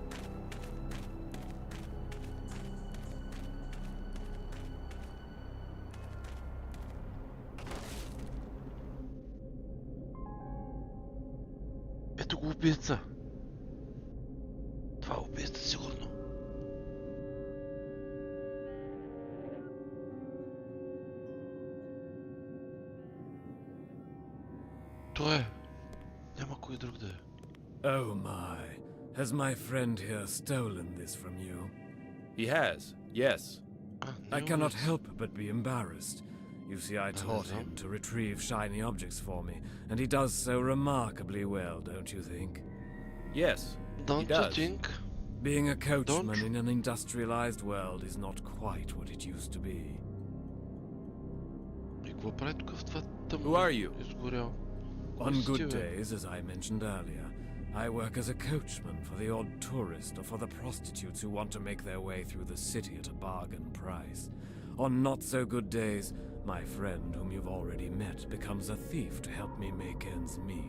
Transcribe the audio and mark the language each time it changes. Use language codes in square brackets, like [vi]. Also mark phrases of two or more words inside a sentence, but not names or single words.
[bg] Ето го убийца. Това е убийца сигурно. Той е. Няма кой друг да е. [en] Oh my. Has my friend here stolen this from you? He has, yes. I cannot help but be embarrassed. You see, I taught him to retrieve shiny objects for me, and he does so remarkably well, don't you think? Yes, Don't he you does. think? Being a coachman in an industrialized world is not quite what it used to be. [bg] И какво прави тук в това тъмно? [en] Who are you? [bg] Изгорял. [en] On good days, as I mentioned earlier, I work as a coachman for the odd tourist or for the prostitutes who want to make their way through the city at a bargain price. On not so good days, my friend, whom you've already met, becomes a thief to help me make ends meet.